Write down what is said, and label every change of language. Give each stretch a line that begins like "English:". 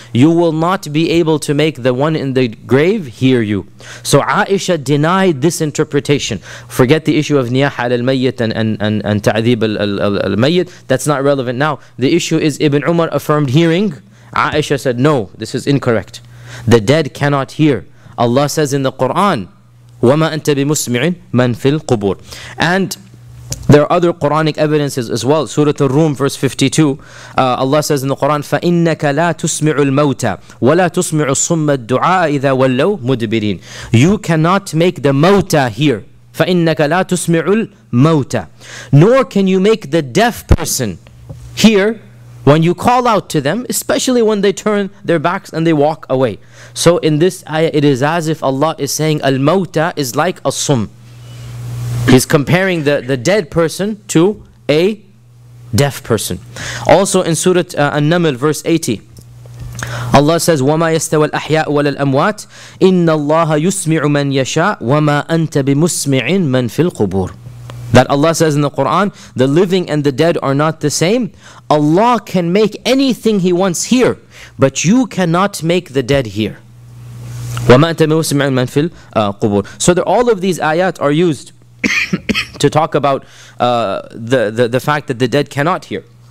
English: You will not be able to make the one in the grave hear you. So Aisha denied this interpretation. Forget the issue of niyaha al-mayyit and ta'adhib al-mayyit. That's not relevant now. The issue is Ibn Umar affirmed hearing. Aisha said, no, this is incorrect. The dead cannot hear. Allah says in the Quran,
Arabic: وَمَا أَنْتَ بِمُسْمِعٍ مَنْ فِي الْقُبُورِ.
English: And there are other Quranic evidences as well. Surah Ar-Rum, verse 52. Allah says in the Quran,
Arabic: فَإِنَّكَ لَا تُسْمِعُ الْمَوْتَى وَلَا تُسْمِعُ الصُّمَّ الدُّعَاءَ إِذَا وَلَّوْا مُدْبِرِينَ.
English: You cannot make the mawta hear.
Arabic: فَإِنَّكَ لَا تُسْمِعُ الْمَوْتَى.
English: Nor can you make the deaf person hear when you call out to them, especially when they turn their backs and they walk away. So in this ayah, it is as if Allah is saying al-mawta is like a sum. He's comparing the dead person to a deaf person. Also in Surah An-Naml, verse 80, Allah says,
Arabic: وَمَا يَسْتَوَى الْأَحْيَاءُ وَلَا الْأَمْوَاتِ إِنَّ اللَّهَ يُسْمِعُ مَنْ يَشَاءُ وَمَا أَنْتَ بِمُسْمِعٍ مَنْ فِي الْقُبُورِ.
English: That Allah says in the Quran, the living and the dead are not the same. Allah can make anything He wants hear, but you cannot make the dead hear.
Arabic: وَمَا أَنْتَ بِمُسْمِعٍ مَنْ فِي الْقُبُورِ.
English: So all of these ayat are used to talk about the fact that the dead cannot hear.